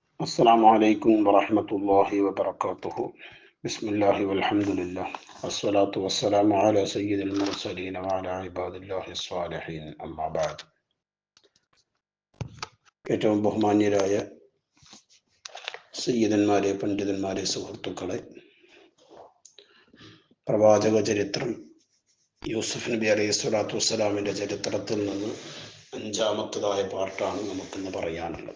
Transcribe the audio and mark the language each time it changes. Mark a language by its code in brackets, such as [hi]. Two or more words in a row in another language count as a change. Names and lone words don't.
[ar] السلام عليكم ورحمة الله وبركاته. بسم الله والحمد لله والصلاة والسلام على سيد المرسلين وعلى عباد الله الصالحين أما بعد. [ml] ഏറ്റവും ബഹുമാന്യരായ സയ്യിദന്മാരെ, പണ്ഡിതന്മാരെ, സുഹൃത്തുക്കളെ, പ്രവാചക ചരിത്രം യൂസുഫ് നബി [ar] عليه الصلاة والسلام [ml] ചരിത്രത്തിൽ നിന്ന് അഞ്ചാമത്തതായ പാർട്ടാണ് നമുക്കിന്ന് പറയാനുള്ളത്.